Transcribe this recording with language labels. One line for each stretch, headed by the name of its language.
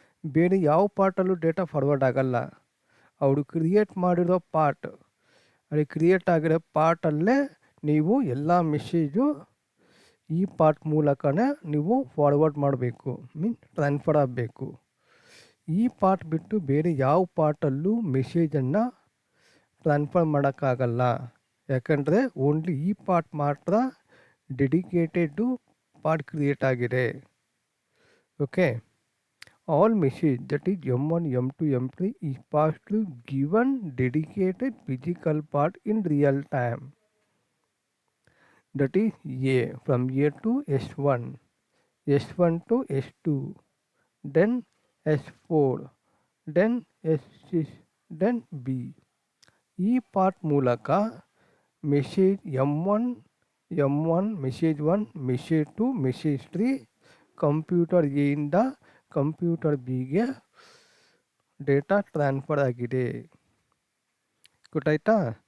Kannada: ಬೇರೆ ಯಾವ ಪಾರ್ಟಲ್ಲೂ data forward ಆಗಲ್ಲ. ಅವರು ಕ್ರಿಯೇಟ್ ಮಾಡಿರೋ ಪಾರ್ಟ್, ಅಲ್ಲಿ ಕ್ರಿಯೇಟ್ ಆಗಿರೋ ಪಾರ್ಟಲ್ಲೇ ನೀವು ಎಲ್ಲ ಮೆಸೇಜು ಈ ಪಾರ್ಟ್ ಮೂಲಕನೇ ನೀವು ಫಾರ್ವರ್ಡ್ ಮಾಡಬೇಕು, ಮೀನ್ ಟ್ರಾನ್ಸ್ಫರ್ ಆಗಬೇಕು. ಈ ಪಾರ್ಟ್ ಬಿಟ್ಟು ಬೇರೆ ಯಾವ ಪಾರ್ಟಲ್ಲೂ ಮೆಸೇಜನ್ನು ಟ್ರಾನ್ಸ್ಫರ್ ಮಾಡೋಕ್ಕಾಗಲ್ಲ. ಯಾಕಂದರೆ ಓನ್ಲಿ ಈ ಪಾರ್ಟ್ ಮಾತ್ರ ಡೆಡಿಕೇಟೆಡ್ ಪಾರ್ಟ್ ಕ್ರಿಯೇಟ್ ಆಗಿದೆ.
English: Okay, all message that is M1, M2, M3 is passed to given dedicated physical part in real time. That is A, from A to S1, S1 to S2, then S4, then S6, then B.
Kannada: ಈ part ಮೂಲಕ message M1 message 1 message 2 message 3 computer ಎಯಿಂದ computer ಬಿಗೆ data transfer ಆಗಿದೆ. ಗೊತ್ತಾಯ್ತಾ?